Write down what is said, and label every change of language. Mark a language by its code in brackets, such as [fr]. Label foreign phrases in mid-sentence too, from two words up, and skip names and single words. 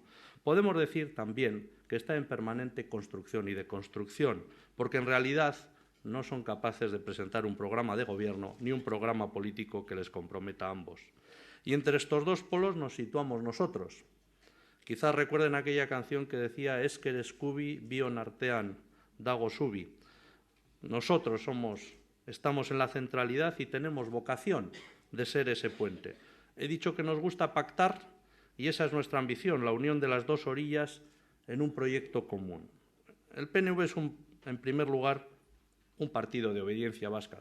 [es] Podemos decir también que está en permanente construcción y deconstrucción, porque en realidad no son capaces de presentar un programa de gobierno ni un programa político que les comprometa a ambos. Y entre estos dos polos nos situamos nosotros. Quizás recuerden aquella canción que decía [eu] «Esker eskubi bion artean dago zubi». [es] Nosotros estamos en la centralidad y tenemos vocación de ser ese puente. He dicho que nos gusta pactar y esa es nuestra ambición, la unión de las dos orillas en un proyecto común. El PNV es, en primer lugar, un partido de obediencia vasca.